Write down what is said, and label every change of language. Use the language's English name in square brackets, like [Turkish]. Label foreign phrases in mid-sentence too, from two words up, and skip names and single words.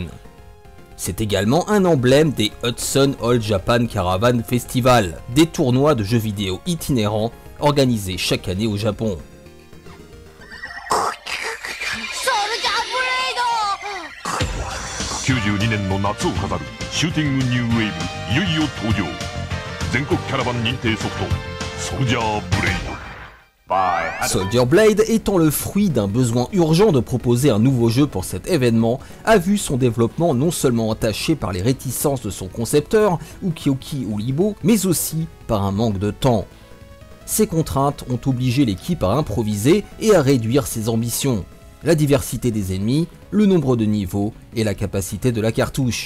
[French] C'est également un emblème des Hudson All Japan Caravan Festival, des tournois de jeux vidéo itinérants organisés chaque année au Japon. [Japanese] 92 年の夏を飾るシューティングニューウェーブ、いよいよ登場。全国キャラバン認定ソフト、ソルジャーブレイド。 [French] Soldier Blade, étant le fruit d'un besoin urgent de proposer un nouveau jeu pour cet événement, a vu son développement non seulement entaché par les réticences de son concepteur, Ukiyoki Ulibo, mais aussi par un manque de temps. Ces contraintes ont obligé l'équipe à improviser et à réduire ses ambitions: la diversité des ennemis, le nombre de niveaux et la capacité de la cartouche.